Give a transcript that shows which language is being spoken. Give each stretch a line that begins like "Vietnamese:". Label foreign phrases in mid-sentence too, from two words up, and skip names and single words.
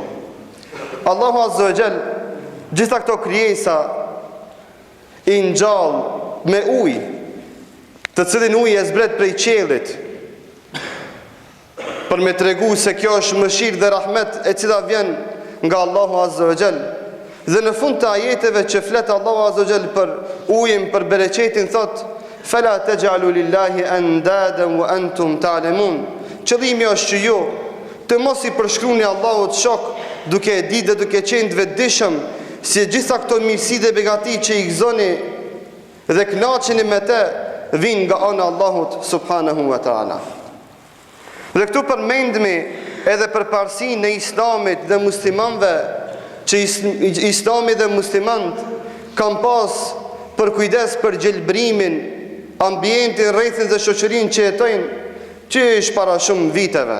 Arabic: الله عز وجل
Albanian: gjitha këto krijesa i ngjall me ujë, të cilin uji e zbret prej qiellit, për me tregu se kjo është mëshirë dhe rahmet e cila vjen nga
Arabic: الله عز وجل.
Albanian: Dhe në fund të ajeteve që flet
Arabic: الله عز وجل
Albanian: për ujin, për bereqetin, thot:
Arabic: "فلا تجعلوا لله أندادا وأنتم تعلمون."
Albanian: Qëllimi është që ju të mos i përshkruani Allahut shok, duke e ditë dhe duke qenë të vetëdijshëm se gjitha këto mirësi dhe begati që i gëzoni dhe kënaqeni me të vinë nga ana e Allahut
Arabic: سبحانه وتعالى.
Albanian: Dhe këtu përmendemi edhe për parësinë e Islamit dhe muslimanëve, që Islami dhe muslimanët kanë pas për kujdes për gjelbrimin, ambientin, rrethin dhe shoqërinë që jetojnë, që është para shumë viteve.